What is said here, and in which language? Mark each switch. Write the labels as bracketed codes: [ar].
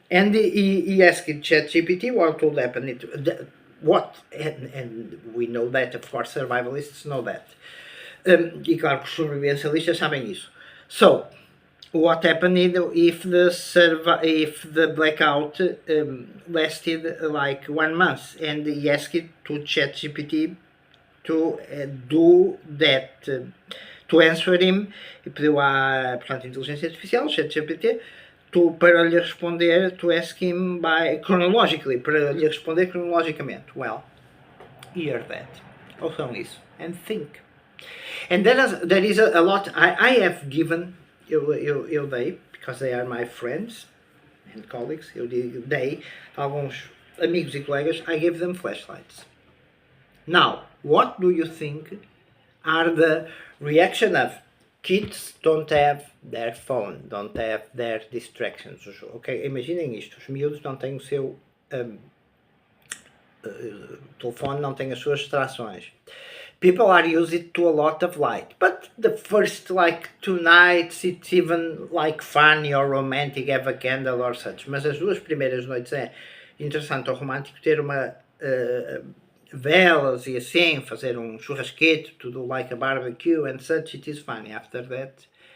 [en] And he asked ChatGPT what would happen, and we know that, of course, survivalists know that. [pt] E claro que os sobrevivencialistas sabem isso. [en] So, what happened if the blackout lasted like 1 month? And he asked to ChatGPT to do that, to answer him, [pt] e pediu à, portanto, inteligência artificial, ChatGPT, para lhe responder, [en] to ask him chronologically, [pt] para lhe responder cronologicamente. [en] Well, hear that. [pt] Ouçam isso. [en] And think. And there is a lot I have given, [pt] eu dei, [en] because they are my friends and colleagues, [pt] eu dei alguns amigos e colegas, [en] I gave them flashlights. Now, what do you think are the reaction of kids? Don't have their phone, don't have their distractions. [pt] Okay, imaginem isto, os miúdos não têm o seu telefone, não têm as suas distrações. [en] People are used to a lot of light, but the first like 2 nights it's even like funny or romantic, have a candle or such. [pt] Mas as 2 primeiras noites é interessante ou romântico ter uma velas e assim, fazer um churrasquete, [en] to do like a barbecue and such, it is funny after that.